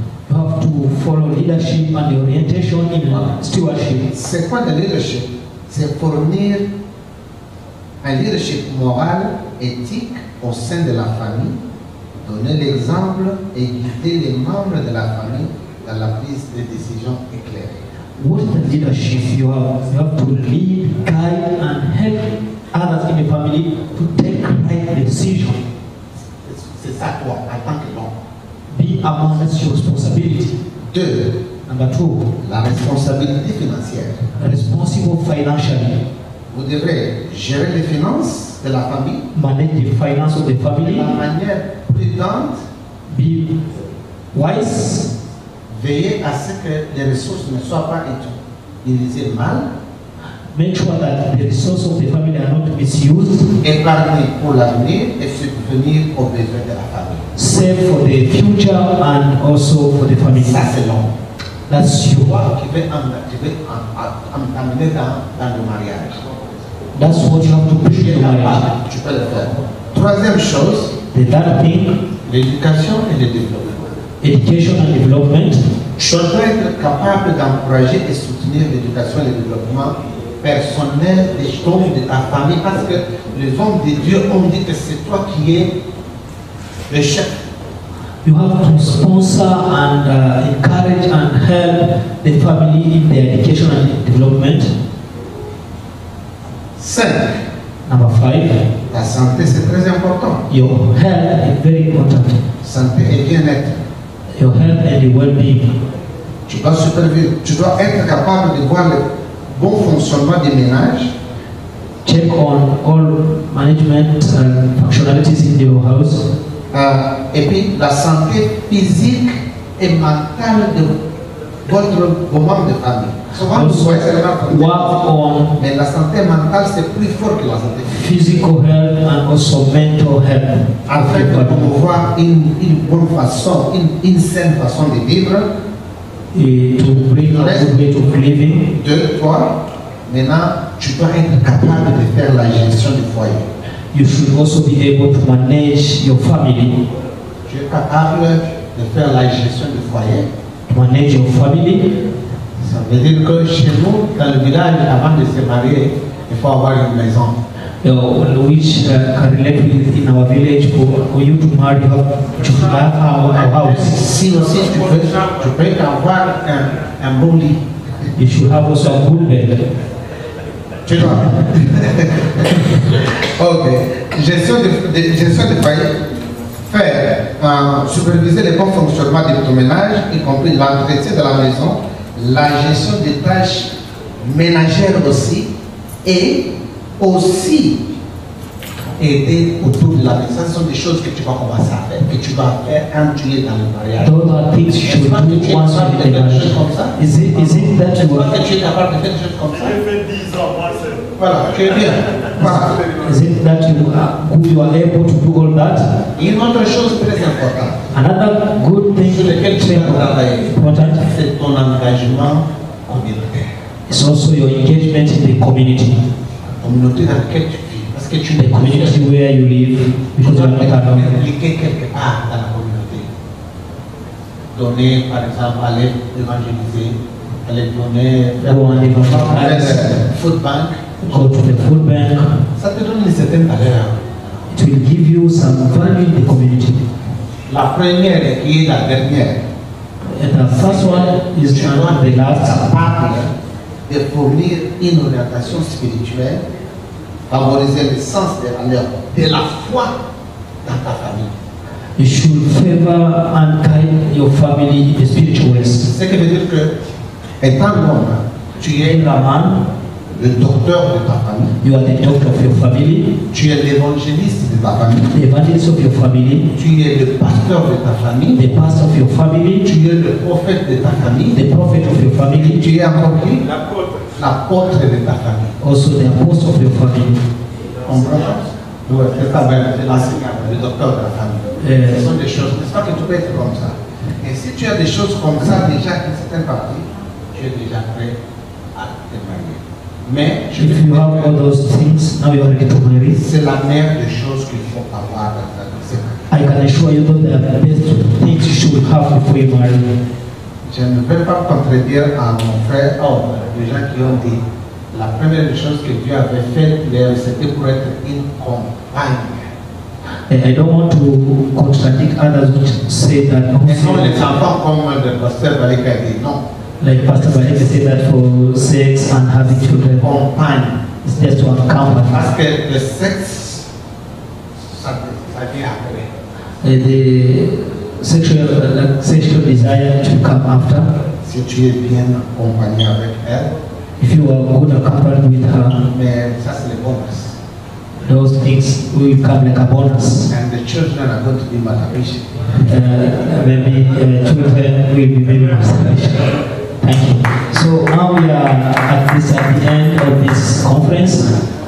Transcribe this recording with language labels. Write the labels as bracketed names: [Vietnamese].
[English] You have to follow leadership and the orientation in stewardship. [French] C'est quoi le leadership? C'est fournir un leadership moral, éthique au sein de la famille, donner l'exemple et guider les membres de la famille dans la prise de décision éclairée. [English] What is the leadership you have? You have to lead, guide, and help others in the family to take right decision. [French] C'est ça toi, en tant que l'homme. [English] Be a man, that's your responsibility. [French] 2. [English] Number 2, [French] La responsabilité financière. [English] responsible financially. [French] Vous devrez gérer les finances de la famille [English] Manage the finance of the [French] de [English] family [French] la manière prudente [English] be wise. [French] Veillez à ce que les ressources ne soient pas utilisées mal. [English] Make sure that the resources of the family are not misused. [French] Épargner pour l'avenir et subvenir aux besoins de la famille. [English] Save for the future and also for the family. [French] Ça c'est long. [English] That's you. [French] Qui veut amener dans le mariage. [English] That's what you have to push in marriage. [French] Tu peux le faire. Troisième chose, [English] The third thing, [French] l'éducation et le développement. [English] education and development. [French] Tu dois être capable d'encourager et soutenir l'éducation et le développement personnel des hommes de ta famille parce que les hommes de Dieu ont dit que c'est toi qui es le chef. [English] You have to sponsor and encourage and help the family in their education and development. [French] 5. [English] Number 5, [French] La santé c'est très important. [English] your health is very important. [French] Santé et bien-être. [English] Your health and your well-being. [French] Tu dois être capable de voir le bon fonctionnement des ménages. [English] Check on all management and functionalities in your house. [French] Et puis la santé physique et mentale de votre membre de famille. Souvent, vous voyez seulement [English] Work on [French] mais la santé mentale c'est plus fort que la santé physique. [English] physical health and also mental health. [French] Afin de promouvoir une bonne façon, une saine façon de vivre. [English] To bring a good way of living. [French] 2, 3. Maintenant, tu dois être capable de faire la gestion du foyer. [English] You should also be able to manage your family. [French] Tu es capable de faire la gestion du foyer. [English] To manage your family. [French] Ça veut dire que chez nous, dans le village, avant de se marier, il faut avoir une maison. [English] Which can relate with in our village. For you to marry, you have to have our house. [French] Si aussi tu peux avoir un bon lit. [English] You should have also a good bed. [French] Tu dois. Ok. Gestion de foyer. Faire, superviser le bon fonctionnement de ton ménage, y compris l'entretien de la maison, la gestion des tâches ménagères aussi, et aussi aider autour de la maison. Ce sont des choses que tu vas commencer à faire, que tu vas faire quand tu es dans le mariage. [English] Those are things you should do once you get married. Is it that you [French] Est-ce que tu es capable de faire des choses comme ça? J'ai fait 10 ans, moi, c'est... Voilà, tu es bien. Voilà. [English] Is it that you are able to do all that? [French] Une autre chose très importante, [English] Another good thing [French] sur laquelle tu dois travailler, [English] important [French] c'est ton engagement communautaire. [English] is also your engagement in the community. [French] La communauté dans laquelle tu vis. Parce que tu [English] The community where you live, [French] tu [English] because you [French] dois [English] are not alone. [French] t'impliquer quelque part dans la communauté. Donner, par exemple, aller évangéliser, aller donner, [English] Go on evangelize. food bank. Go to the food bank. [French] Ça te donne une certaine valeur. [English] It will give you some value in the community. [French] La première et qui est la dernière. [English] And the first one is [French] Tu dois [English] the [French] être [English] last. [French] capable de fournir une orientation spirituelle, favoriser le sens des valeurs de la foi dans ta famille. [English] You should favor and guide your family in the spiritual ways. [French] Ce qui veut dire que, étant homme, tu es [English] Being a man, [French] le docteur de ta famille, [English] you are the doctor of your family, [French] tu es l'évangéliste de ta famille, [English] the evangelist of your family, [French] tu es le pasteur de ta famille, [English] the pastor of your family, [French] tu es le prophète de ta famille, [English] the prophet of your family, [French] tu es encore qui? L'apôtre de ta famille. [English] also the apostle of your family. [French] Comprends? Oui, c'est ça, c'est l'enseignant, le docteur de la famille. Ce sont des choses, n'est-ce pas que tu peux être comme ça? Et si tu as des choses comme ça, déjà, une certaine partie, tu es déjà prêt à te marier. Mais, je [English] If you [French] vais [English] have all those things, now you are ready to marry. [French] c'est la meilleure des choses qu'il faut avoir dans ta vie. C'est [English] I can assure you that they are the best things you should have before you marry. [French] Je ne vais pas contredire à mon frère, les gens qui ont dit, la première des choses que Dieu avait fait, c'était pour être une compagne. [English] And I don't want to contradict others which say that, [French] Et non les enfants comme le pasteur Balika dit, non, [English] like Pastor Balika said that for sex and having children, [French] compagne. [English] it's just to accompany. [French] Parce que le sexe, ça vient après. [English] The sexual desire to come after. [French] Si tu es bien accompagné avec elle, [English] If you are good accompanied with her, [French] mais ça c'est le bonus. [English] those things will come like a bonus. And the children are going to be multiplication. Maybe children will be maybe multiplication. Thank you. So now we are at the end of this conference.